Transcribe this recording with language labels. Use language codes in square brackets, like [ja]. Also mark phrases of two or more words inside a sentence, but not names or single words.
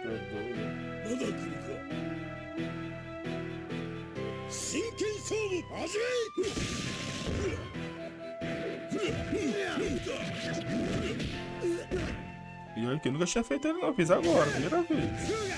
[pt] Tu é doido. [ja] まだ来るか真剣勝負始め [pt] E olha que eu nunca tinha feito ele não, fiz agora, primeira vez.